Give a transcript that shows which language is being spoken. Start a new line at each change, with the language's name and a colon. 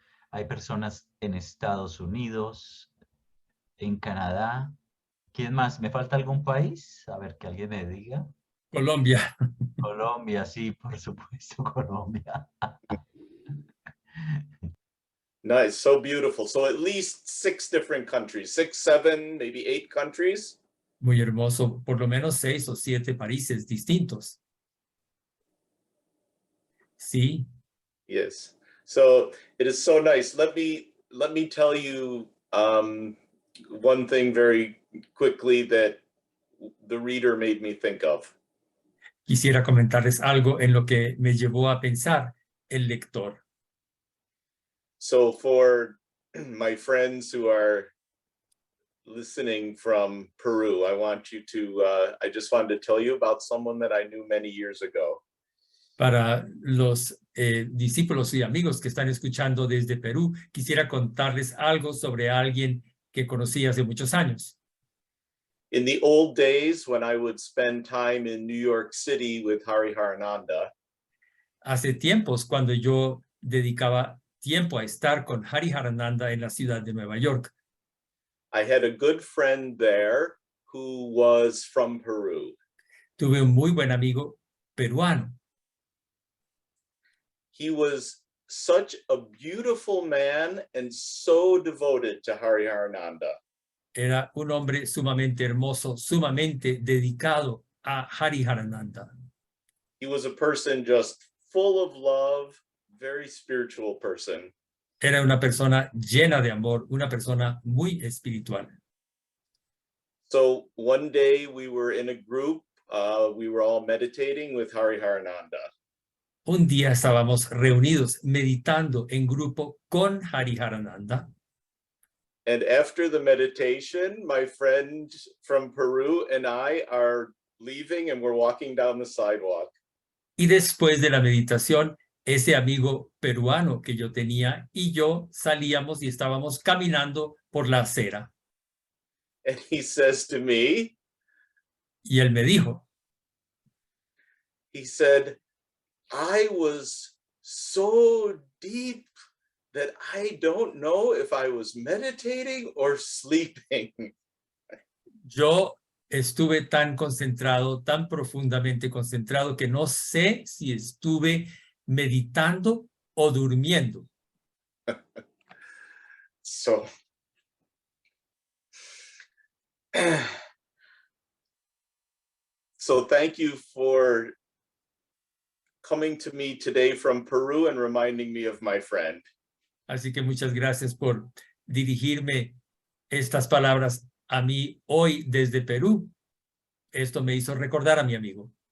Spanish: Hay personas en Estados Unidos, en Canadá. ¿Quién más? ¿Me falta algún país? A ver, que alguien me diga. Colombia. Colombia, sí, por supuesto, Colombia.
English: Nice, so beautiful. So at least 6 different countries, 6, 7, maybe 8 countries.
Spanish: Muy hermoso, por lo menos 6 o 7 países distintos. Sí.
English: Yes. So it is so nice. Let me tell you one thing very quickly that the reader made me think of.
Spanish: Quisiera comentarles algo en lo que me llevó a pensar el lector.
English: So for my friends who are listening from Peru, I just wanted to tell you about someone that I knew many years ago.
Spanish: Para los discípulos y amigos que están escuchando desde Perú, quisiera contarles algo sobre alguien que conocí hace muchos años.
English: In the old days when I would spend time in New York City with Hariharananda,
Spanish: Hace tiempos, cuando yo dedicaba tiempo a estar con Hariharananda en la ciudad de Nueva York,
English: I had a good friend there who was from Peru.
Spanish: tuve un muy buen amigo peruano.
English: He was such a beautiful man and so devoted to Hariharananda.
Spanish: Era un hombre sumamente hermoso, sumamente dedicado a Hariharananda.
English: He was a person just full of love, very spiritual person.
Spanish: Era una persona llena de amor, una persona muy espiritual.
English: So one day we were in a group, we were all meditating with Hariharananda.
Spanish: Un día estábamos reunidos meditando en grupo con Hariharananda.
English: And after the meditation, my friend from Peru and I are leaving and we're walking down the sidewalk.
Spanish: Y después de la meditación, ese amigo peruano que yo tenía y yo salíamos y estábamos caminando por la acera.
English: And he says to me,
Spanish: Y él me dijo,
English: he said, I was so deep that I don't know if I was meditating or sleeping.
Spanish: yo estuve tan concentrado, tan profundamente concentrado, que no sé si estuve meditando o durmiendo.
English: So, so thank you for coming to me today from Peru and reminding me of my friend.
Spanish: Así que muchas gracias por dirigirme estas palabras a mí hoy desde Perú. Esto me hizo recordar a mi amigo.